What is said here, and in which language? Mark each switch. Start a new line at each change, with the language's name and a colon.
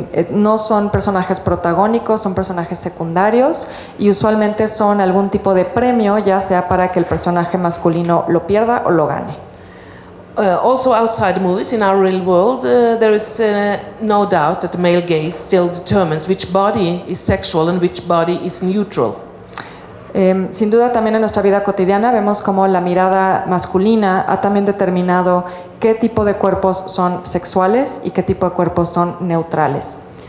Spanish: No son personajes protagónicos, son personajes secundarios y usualmente son algún tipo de premio, ya sea para que el personaje masculino lo pierda o lo gane.
English: Also outside the movies, in our real world, there is no doubt that the male gaze still determines which body is sexual and which body is neutral.
Spanish: Sin duda también en nuestra vida cotidiana vemos cómo la mirada masculina ha también determinado qué tipo de cuerpos son sexuales y qué tipo de cuerpos son neutrales.